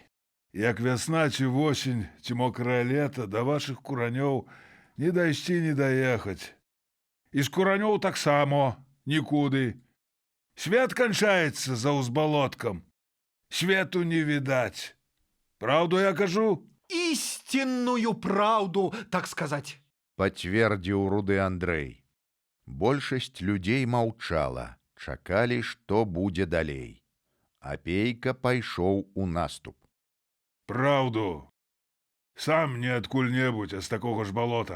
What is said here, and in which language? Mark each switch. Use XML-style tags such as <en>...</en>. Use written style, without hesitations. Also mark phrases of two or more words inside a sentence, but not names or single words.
<be>Як вясна ці восень, ці мокрае лета, да вашых куранёў ні дайсці, ні даехаць. І з куранёў таксама нікуды. Свет канчаецца за ўзбалоткам. Свету не відаць. Праўду я кажу?</be> <ru>Истинную правду, так сказать.</ru> <be>Пацвердзіў руды Андрэй. Большасць людзей маўчала, чакалі, што будзе далей. Апейка пайшоў у наступ. Праўду. Сам не адкуль-небудзь, а з такога ж балота.</be>